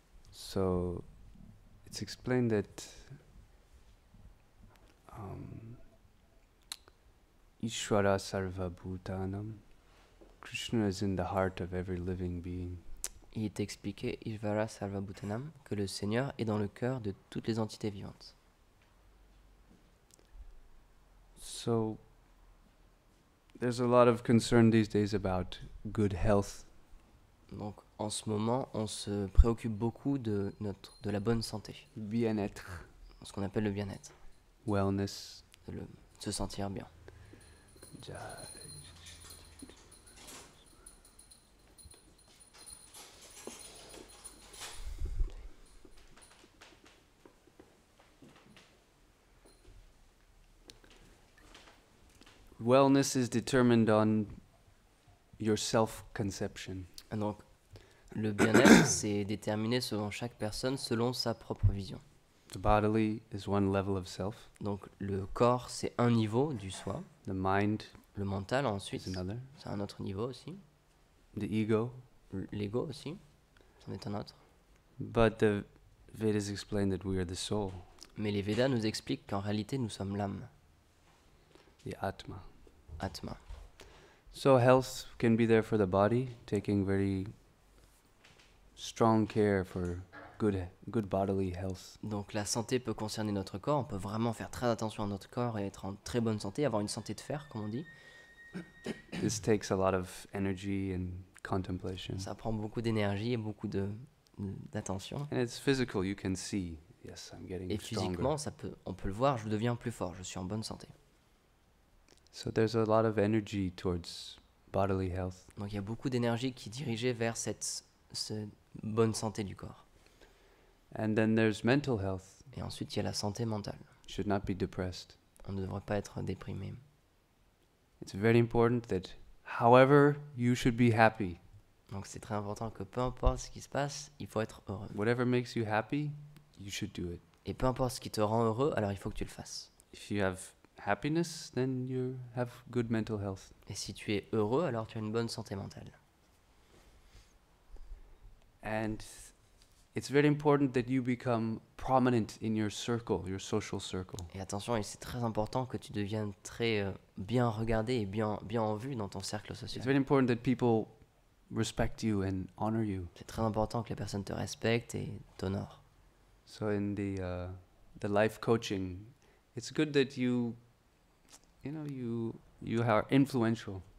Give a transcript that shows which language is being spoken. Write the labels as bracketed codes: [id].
[en] So, it's explained that Ishvara Sarva Bhutanam, Krishna is in the heart of every living being. [fr] Il est expliqué, Ishvara Sarva Bhutanam, que le Seigneur est dans le cœur de toutes les entités vivantes. [en] So, there's a lot of concern these days about good health. [fr] Donc, en ce moment, on se préoccupe beaucoup de la bonne santé. Bien-être. Ce qu'on appelle le bien-être. [en] Wellness. [fr] Se sentir bien. [en] Wellness is determined on your self-conception. [fr] Donc, le bien-être, c'est déterminé selon chaque personne, selon sa propre vision. [en] The bodily is one level of self. [fr] Donc, le corps, c'est un niveau du soi. [en] The mind, [fr] le mental, ensuite, c'est un autre niveau aussi. [en] The ego, [fr] l'ego aussi, c'en est un autre. [en] But the Vedas explain that we are the soul. [fr] Mais les Védas nous expliquent qu'en réalité, nous sommes l'âme. [en] The Atma. [fr] Atma. [en] So health can be there for the body, taking very strong care for good bodily health. [fr] Donc la santé peut concerner notre corps, on peut vraiment faire très attention à notre corps et être en très bonne santé, avoir une santé de fer, comme on dit. [en] This takes a lot of energy and contemplation. [fr] Ça prend beaucoup d'énergie et beaucoup d'attention. [en] And it's physical, you can see, yes, I'm getting [fr] Et [en] stronger. [fr] physiquement, on peut le voir, je deviens plus fort, je suis en bonne santé. [en] So there's a lot of energy towards bodily health. [fr] Donc il y a beaucoup d'énergie qui est dirigée vers cette bonne santé du corps. [en] And then there's mental health. [fr] Et ensuite, il y a la santé mentale. [en] You should not be depressed. [fr] On ne devrait pas être déprimé. [en] It's very important that however you should be happy. [fr] Donc c'est très important que peu importe ce qui se passe, il faut être heureux. [en] Whatever makes you happy, you should do it. [fr] Et peu importe ce qui te rend heureux, alors il faut que tu le fasses. [en] If you have happiness, then you have good mental health. [fr] Et si tu es heureux, alors tu as une bonne santé mentale. [en] And it's very important that you become prominent in your circle, your social circle. [fr] Et attention, c'est très important que tu deviennes très bien regardé et bien en vue dans ton cercle [en] It's [fr] social. [en] very important that people respect you and honor you. [fr] C'est très important que les personnes te respectent et t'honorent. [en] So in the life coaching, it's good that you are influential.